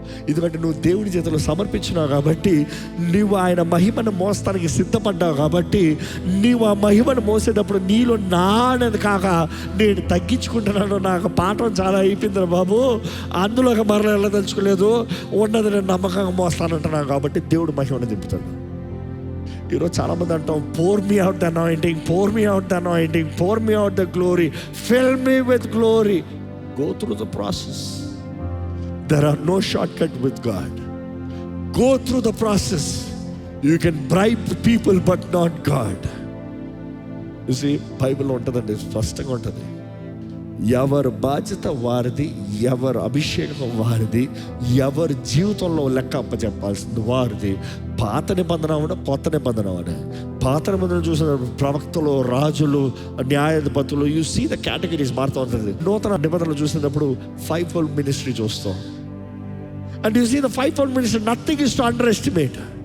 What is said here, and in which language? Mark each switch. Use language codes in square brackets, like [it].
[te] ఎందుకంటే నువ్వు దేవుని చేతిలో సమర్పించినావు కాబట్టి, నువ్వు ఆయన మహిమను మోస్తానికి సిద్ధపడ్డావు కాబట్టి, నీవు ఆ మహిమను మోసేటప్పుడు నీలో నానేది కాక నేను తగ్గించుకుంటున్నాను, నాకు పాఠం చాలా అయిపోయింది బాబు, అందులోకి మరల వెళ్ళదలుచుకోలేదు, ఉన్నది నేను నమ్మకంగా మోస్తానంటున్నాను కాబట్టి దేవుడు మహిమను దింపుతాడు. ఈరోజు చాలామంది అంటాం, [en] Pour me out the anointing, pour me out the anointing, pour me out the glory, fill me with glory. Go through the process. There are no shortcut with God. Go through the process. You can bribe people but not God. You see, [te] Bible ఉంటుందండి, స్పష్టంగా ఉంటుంది. ఎవరి బాధ్యత వారిది, ఎవరి అభిషేకం వారిది, ఎవరి జీవితంలో లెక్క అప్పచెప్పాల్సింది వారిది. పాత నిబంధన అవడం, కొత్త నిబంధన అవడం. పాత నిబంధన చూసిన ప్రవక్తలు, రాజులు, న్యాయాధిపతులు, [en] you see the categories [te] మారుతూ ఉంటుంది. నూతన నిబంధనలు చూసినప్పుడు 5-fold మినిస్ట్రీ చూస్తాం. [en] And you see the 5-fold ministry, nothing is to underestimate.